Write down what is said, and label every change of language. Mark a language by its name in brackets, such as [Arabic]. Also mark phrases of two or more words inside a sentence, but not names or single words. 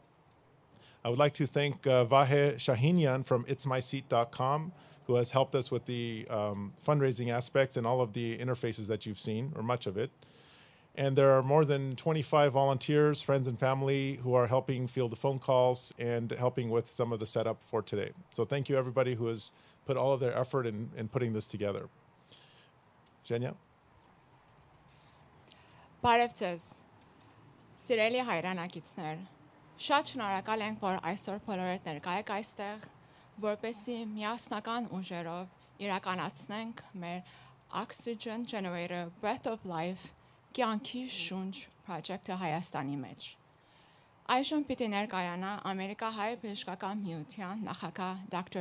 [English] I would like to thank Vahe Shahinian from itsmyseat.com, who has helped us with the fundraising aspects and all of the interfaces that you've seen, or much of it. And there are more than 25 volunteers, friends and family who are helping field the phone calls and helping with some of the setup for today. So thank you everybody who has put all of their effort in putting this together. Zhenya? [Armenian] Բարև ձեզ, սիրելի հայրենակիցներ, շատ շնորհակալ ենք, որ այսօր բոլորդ ներկա եք այստեղ, որպեսզի միասնական ուժերով իրականացնենք մեր Oxygen Generator Breath of Life կյանքի շունչ project-ը Հայաստանի մեջ։ Այժմ պիտի ներկայանա Ամերիկահայ բժշկական միության նախագահ Dr.